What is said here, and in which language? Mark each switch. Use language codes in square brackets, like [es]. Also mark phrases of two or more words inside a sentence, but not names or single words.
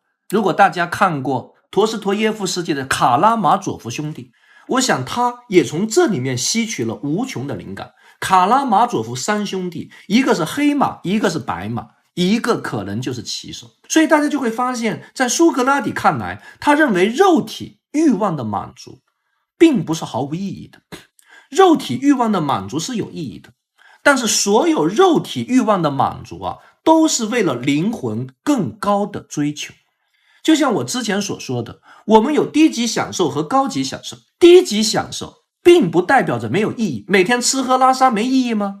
[zh] 如果大家看過陀思妥耶夫斯基的《卡拉馬佐夫兄弟》，我想他也從這裡面吸取了無窮的靈感。卡拉馬佐夫三兄弟，一個是黑馬，一個是白馬，一個可能就是騎手。所以大家就會發現，在蘇格拉底看來，他認為肉體慾望的滿足並不是毫無意義的，肉體慾望的滿足是有意義的，但是所有肉體慾望的滿足啊，都是為了靈魂更高的追求。就像我之前所說的，我們有低級享受和高級享受。低级享受並不代表着沒有意義，每天吃喝拉撒沒意義嗎？